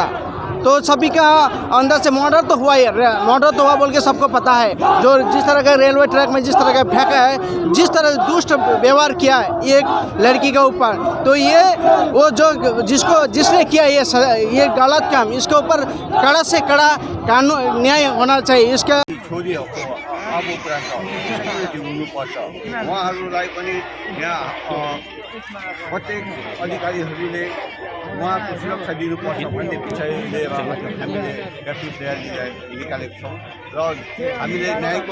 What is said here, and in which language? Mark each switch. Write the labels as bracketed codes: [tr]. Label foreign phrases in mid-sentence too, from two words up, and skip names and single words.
[hi] तो सभी का अंदर से मर्डर तो हुआ ही, मर्डर तो हुआ बोल के सबको पता है। जो जिस तरह का [en] railway track [hi] में जिस तरह का फेंका है, जिस तरह दुष्ट व्यवहार किया है एक लड़की के ऊपर, तो ये वो जो जिसने किया ये गलत काम, इसके ऊपर कड़ा से कड़ा कानून न्याय होना चाहिए। इसका [ne] अब हुनुपर्छ, उहाँहरूलाई पनि यहाँ प्रत्येक अधिकारीहरूले उहाँको सुरक्षा दिनुपर्छ भन्ने विषय लिएर हामीले व्यापक तयारी निकालेको छौँ र हामीले न्यायको